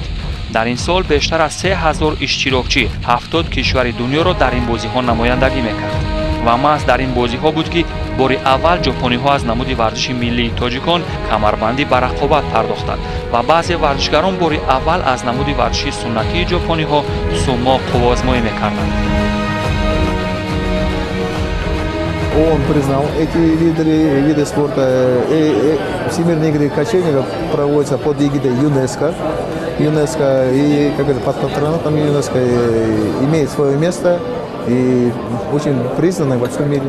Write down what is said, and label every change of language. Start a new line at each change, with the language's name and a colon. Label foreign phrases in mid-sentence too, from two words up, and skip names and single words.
Tajik: дар ин сол бештар аз 3000 иштирокчӣ 70 кишвари дунёро дар ин бозиҳо намояндагӣ мекард ва маҳз дар ин бозиҳо буд ки бори аввал ҷопониҳо аз намуди варзиши миллии тоҷикон камарбандӣ ба рақобат пардохтанд ва баъзе варзишгарон бори аввал аз намуди варзиши суннатии ҷопониҳо сумо қуввозмоӣ мекарданд.
Russian: Он признал эти виды спорта. Всемирные игры кочевников проводятся под эгидой ЮНЕСКО. И как это, под патронатом ЮНЕСКО имеет свое место и очень признанный во всем мире.